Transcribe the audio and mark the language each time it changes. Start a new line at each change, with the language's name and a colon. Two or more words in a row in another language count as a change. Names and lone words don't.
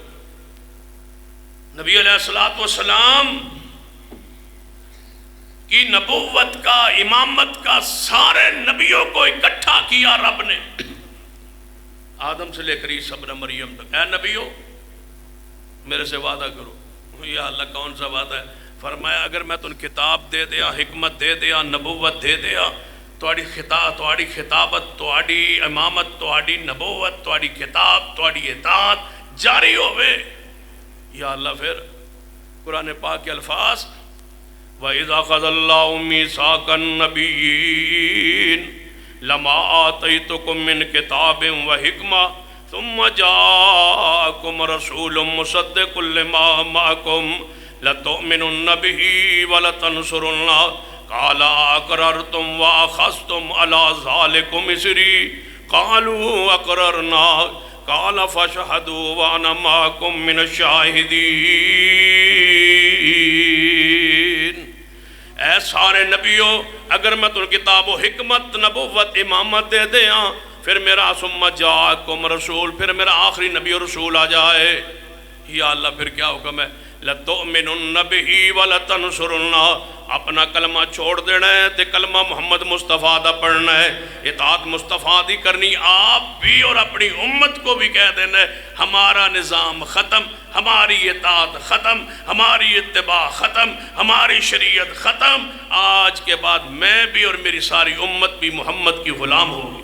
Urdu: نبی
Arabic: علیہ السلام
Urdu: کی نبوت کا، امامت کا سارے نبیوں کو اکٹھا کیا رب نے، آدم سے لے کر عیسیٰ ابن مریم تک۔ اے نبیوں میرے سے وعدہ کرو۔
Arabic: یا اللہ
Urdu: کون سا وعدہ ہے؟ فرمایا اگر میں تن کتاب دے دیا، حکمت دے دیا، نبوت دے دیا،
Punjabi: تواڈی خطابت، تواڈی امامت، تواڈی نبوت، تواڈی کتاب، تواڈی اطاعت جاری ہوئے۔
Arabic: یا اللہ
Urdu: پھر قرآن پاک کے الفاظ
Arabic: وَإِذَا أَخَذَ اللَّهُ مِيثَاقَ النَّبِيِّينَ لَمَا آتَيْتُكُم مِّن كِتَابٍ وَحِكْمَةٍ ثُمَّ جَاءَكُمْ رَسُولٌ مُصَدِّقٌ لِّمَا مَعَكُمْ لَتُؤْمِنُنَّ بِهِ وَلَتَنصُرُنَّهُ قَالَ أَقْرَرْتُمْ وَأَخَذْتُمْ عَلَىٰ ذَلِكُمْ إِصْرِي قَالُوا أَقْرَرْنَا قَالَ فَاشْهَدُوا وَأَنَا مَعَكُمْ مِنَ الشَّاهِدِينَ۔
Urdu: اے سارے نبیوں اگر میں تم کتاب و حکمت، نبوت، امامت دے دیاں، پھر میرا
Arabic: ثم جاءکم رسول،
Urdu: پھر میرا آخری نبی و رسول آ جائے،
Arabic: یا اللہ
Urdu: پھر کیا حکم ہے؟
Arabic: لَتُؤْمِنُنَّ بِهِ وَلَتَنْصُرُنَّهُ،
Punjabi: اپنا کلمہ چھوڑ دینا ہے تے کلمہ محمد مصطفیٰ دا پڑھنا ہے، اطاعت مصطفیٰ دی کرنی،
Urdu: آپ بھی اور اپنی امت کو بھی کہہ دینا ہے ہمارا نظام ختم، ہماری اطاعت ختم، ہماری اتباع ختم، ہماری شریعت ختم، آج کے بعد میں بھی اور میری ساری امت بھی محمد کی غلام ہوگی۔